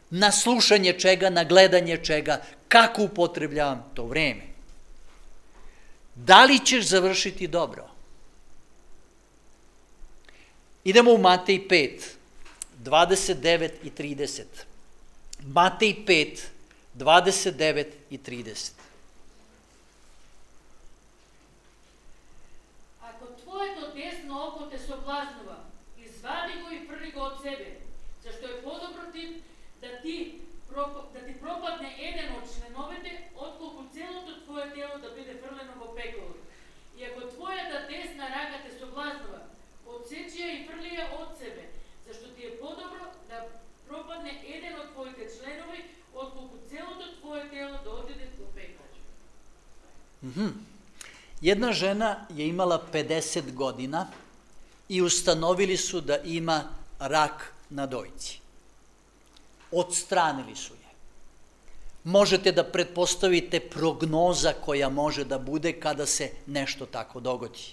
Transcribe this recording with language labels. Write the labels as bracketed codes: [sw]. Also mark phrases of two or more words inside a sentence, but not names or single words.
[sr] na slušanje čega, na gledanje čega, kako upotrebljavam to vreme. Da li ćeš završiti dobro? Idemo u Matej 5, 29 i 30. Matej 5, 29 i 30. [mk] Ако твоето десно око те соблазнува, извади го и фрли го од себе, зашто е подобро да ти пропадне еден од членовете, отколку целото твое тело да биде фрлено во пеколот. И ако твојата десна рака те соблазнува, отсечи ја и фрли ја од себе, зашто ти е подобро да пропадне еден од твоите членови, отколку целото твое тело да одиде во пеколот. [sr] Jedna žena je imala 50 godina i ustanovili su da ima rak na dojci. Odstranili su je. Možete da pretpostavite prognoza koja može da bude kada se nešto tako dogodi.